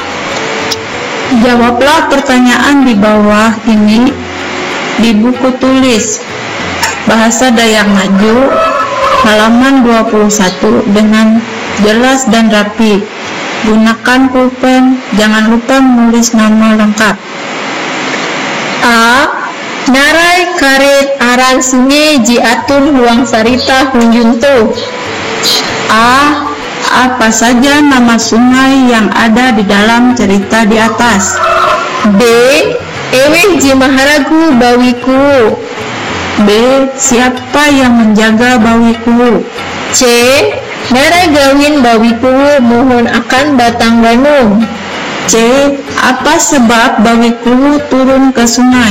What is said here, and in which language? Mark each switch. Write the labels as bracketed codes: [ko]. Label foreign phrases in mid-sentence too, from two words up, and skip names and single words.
[id] Jawablah pertanyaan di bawah ini di buku tulis bahasa Dayak Ngaju halaman 21 dengan jelas dan rapi. Gunakan pulpen, jangan lupa menulis nama lengkap. A. [nij] Narai karet aran sungai ji atun huang sarita hunjuntu. A. [id] Apa saja nama sungai yang ada di dalam cerita di atas? [nij] B. Ewe ji maharagu bawiku. B. [id] Siapa yang menjaga bawiku? C. [nij] Narai gawin bawiku mohon akan batang bandung. C. [id] Apa sebab bawiku turun ke sungai?